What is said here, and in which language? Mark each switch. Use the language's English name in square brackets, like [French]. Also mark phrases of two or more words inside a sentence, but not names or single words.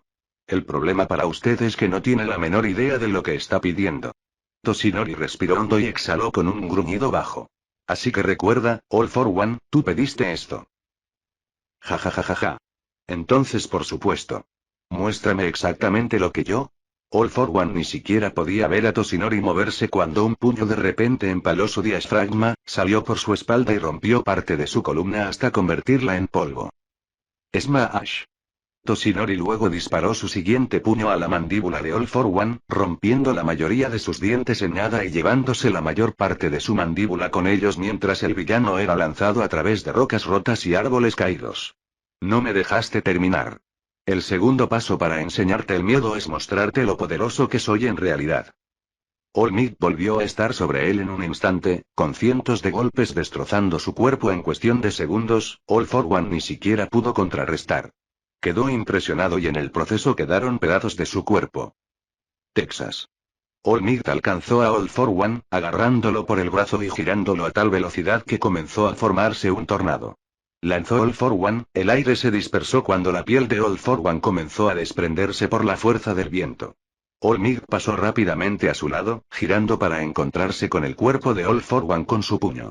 [Spanish] El problema para usted es que no tiene la menor idea de lo que está pidiendo. Toshinori respiró hondo y exhaló con un gruñido bajo. Así que recuerda, All for One, tú pediste esto. Ja. Entonces por supuesto. Muéstrame exactamente lo que yo. All for One ni siquiera podía ver a Toshinori moverse cuando un puño de repente empaló su diafragma, salió por su espalda y rompió parte de su columna hasta convertirla en polvo. Smash. Toshinori luego disparó su siguiente puño a la mandíbula de All for One, rompiendo la mayoría de sus dientes en nada y llevándose la mayor parte de su mandíbula con ellos mientras el villano era lanzado a través de rocas rotas y árboles caídos. No me dejaste terminar. El segundo paso para enseñarte el miedo es mostrarte lo poderoso que soy en realidad. All Might volvió a estar sobre él en un instante, con cientos de golpes destrozando su cuerpo en cuestión de segundos. All for One ni siquiera pudo contrarrestar. Quedó impresionado y en el proceso quedaron pedazos de su cuerpo. Texas. All Might alcanzó a All for One, agarrándolo por el brazo y girándolo a tal velocidad que comenzó a formarse un tornado. Lanzó All for One, el aire se dispersó cuando la piel de All for One comenzó a desprenderse por la fuerza del viento. All Might pasó rápidamente a su lado, girando para encontrarse con el cuerpo de All for One con su puño.